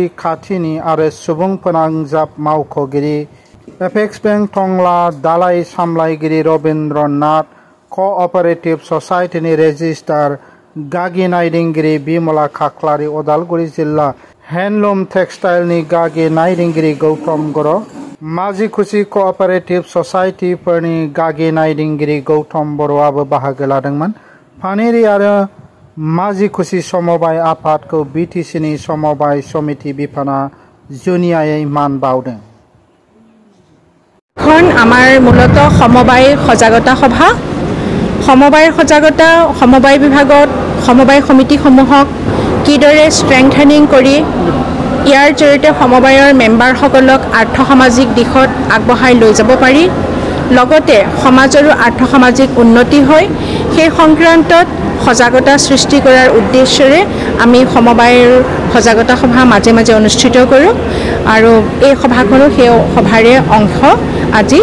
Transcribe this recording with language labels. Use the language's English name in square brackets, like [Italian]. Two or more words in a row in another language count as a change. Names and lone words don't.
[Bodo] खाथिनि आरो सुबुं फोनांजाब मावख'गिरि, एपेक्स बेंक टंला दालाइ सामलायगिरि रबीन्द्र नाथ, क'अपारेटिभ ससाइटिनि रेजिस्ट्रार गागि नायदिंगिरि बिमला खाख्लारि, उदालगुरि जिल्ला हेन्डलुम टेक्सटाइलनि गागि नायदिंगिरि गौतम बर', माझिखुसि क'अपारेटिभ ससाइटिफोरनि गागि नायदिंगिरि गौतम बर'आबो बाहागो लादोंमोन। फानेरि आरो माझिखुसि समबाय आफादखौ बिटिसिनि समबाय समिति बिफाना जुनियायै मान बाउदों। [Assamese] আমাৰ মূলত সমবায় সজাগতা সভা, সমবায় সজাগতা সমবায় বিভাগত সমবায় সমিতিসমূহক কিদৰে ষ্ট্ৰেংথেনিং কৰি ইয়াৰ জৰিয়তে সমবায়ৰ মেম্বাৰসকলক আৰ্থ-সামাজিক দিশত আগবঢ়াই লৈ যাব পাৰি, লগতে সমাজৰো আৰ্থ-সামাজিক উন্নতি হয়, সেই সংক্ৰান্তত সজাগতা সৃষ্টি কৰাৰ উদ্দেশ্যৰে আমি সমবায়ৰ সজাগতা সভা মাজে মাজে অনুষ্ঠিত কৰোঁ আৰু এই সভাখনো সেই সভাৰে অংশ আজি।